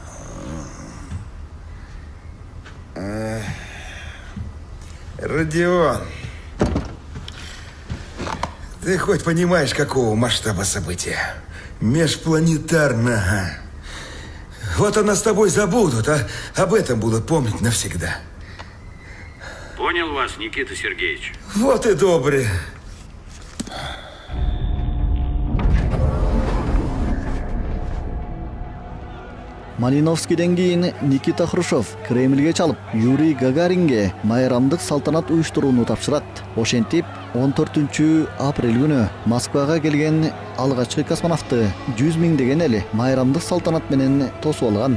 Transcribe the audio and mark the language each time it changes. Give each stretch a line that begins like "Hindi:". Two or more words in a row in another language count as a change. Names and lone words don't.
Russian: Родион, ты хоть понимаешь, какого масштаба события? Межпланетарного. Вот о нас с тобой забудут, а об этом будут помнить навсегда. Понял вас, Никита Сергеевич. Вот и добрый.
Kyrgyz: Малиновскийден кийин Никита Хрущев Кремльге чалып, Юрий Гагаринге майрамдык салтанат уюштурууну тапшырат. Ошентип 14 апрель күнү Москвага келген алгачкы космонавтты 100 миңдеген эл майрамдык салтанат менен тосуп алган.